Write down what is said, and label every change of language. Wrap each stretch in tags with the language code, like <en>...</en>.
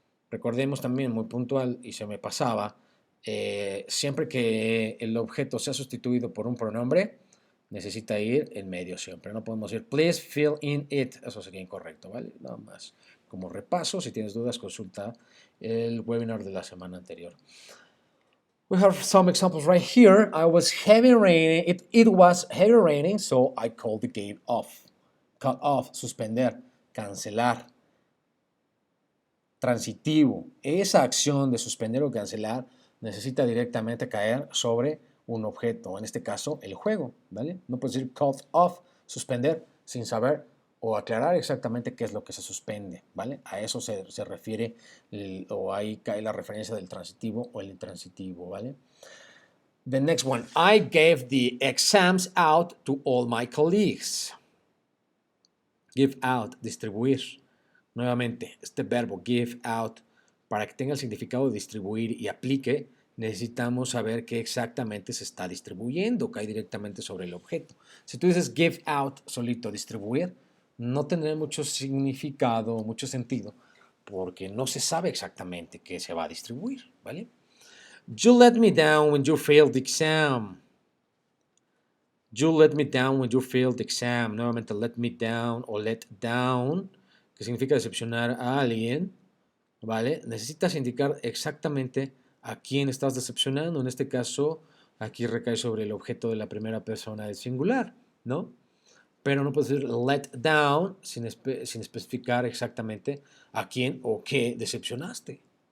<es>Recordemos también, muy puntual, y se me pasaba, siempre que el objeto sea sustituido por un pronombre, necesita ir en medio siempre. No podemos decir,</es> <en>please fill in it.</en> <es>Eso sería incorrecto, ¿vale? Nada más. Como repaso, si tienes dudas, consulta el webinar de la semana anterior.</es> <en>We have some examples right here. I was heavy raining. It was heavy raining, so I called the game off.</en> <es>Cut off, suspender, cancelar. Transitivo. Esa acción de suspender o cancelar necesita directamente caer sobre un objeto, en este caso el juego, ¿vale? No puedes decir cut off, suspender, sin saber o aclarar exactamente qué es lo que se suspende, ¿vale? A eso se refiere o ahí cae la referencia del transitivo o el intransitivo, ¿vale?</es> <en>The next one, I gave the exams out to all my colleagues. Give out, distribuir.</en> <es>Nuevamente, este verbo give out, para que tenga el significado de distribuir y aplique, necesitamos saber qué exactamente se está distribuyendo, cae directamente sobre el objeto. Si tú dices give out solito, distribuir, no tendrá mucho significado, mucho sentido, porque no se sabe exactamente qué se va a distribuir, ¿vale?</es> <en>You let me down when you failed the exam. You let me down when you failed the exam.</en> <es>Nuevamente, let me down o let down, que significa decepcionar a alguien, ¿vale? Necesitas indicar exactamente a quién estás decepcionando. En este caso, aquí recae sobre el objeto de la primera persona del singular, ¿no? Pero no puedes decir let down sin especificar exactamente a quién o qué decepcionaste.</es>